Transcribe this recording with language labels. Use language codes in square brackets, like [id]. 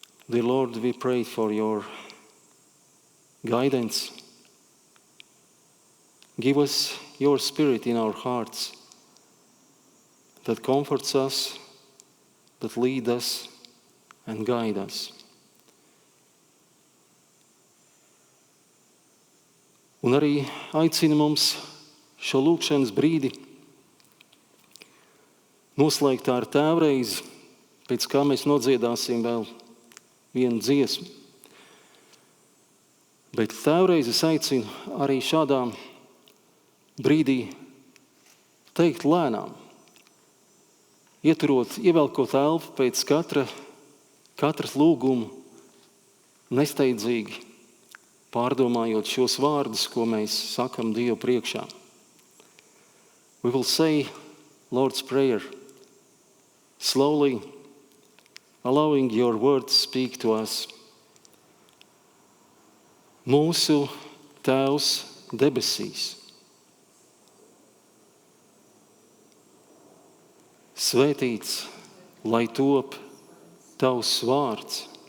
[en] Dear Lord, we pray for your guidance. Give us your Spirit in our hearts that comforts us, that lead us and guide us. [lv] Un arī aicina mums šo lūkšanas brīdi noslēgt ar tēvreizi, pēc kā mēs nodziedāsim vēl vienu dziesmu. Bet tēvreiz es aicinu arī šādā brīdī teikt lēnām, ievelkot elpu pēc katras lūgumu, nesteidzīgi pārdomājot šos vārdus, ko mēs sakam Dievu priekšā. We will say Lord's Prayer slowly, allowing your word to speak to us. Mūsu Tēvs debesīs, svētīts, lai top tavs vārds,